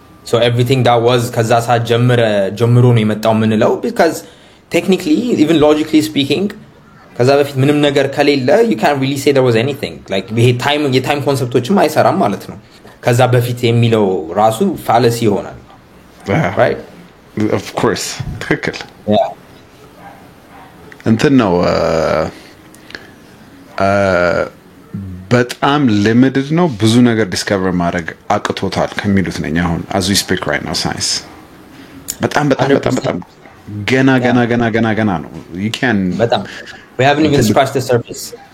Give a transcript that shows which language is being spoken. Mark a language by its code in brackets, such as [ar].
[en] so everything that was [am] ከዛ ሰዓት ጀምሮ ነው የመጣው ምንለው [en] because technically even logically speaking [am] ከዛ በፊት ምንም ነገር ከሌለ [en] you can't really say there was anything like [am] ይሄ ታይም የታይም ኮንሰፕቶችም አይሰራም ማለት ነው ከዛ በፊት የሚለው ራሱ ፋለሲ ይሆናል right [en] of course [am] ትክክል [en] yeah [am] እንትን ነው በጣም ሊሚትድ ነው ብዙ ነገር ዲስከቨር ማድረግ አቅቶታል ከሚሉት ነኝ አሁን [en] as we speak right now [am] science በጣም ገና ነው [en] you can [am] በጣም [en] we haven't even scratched the surface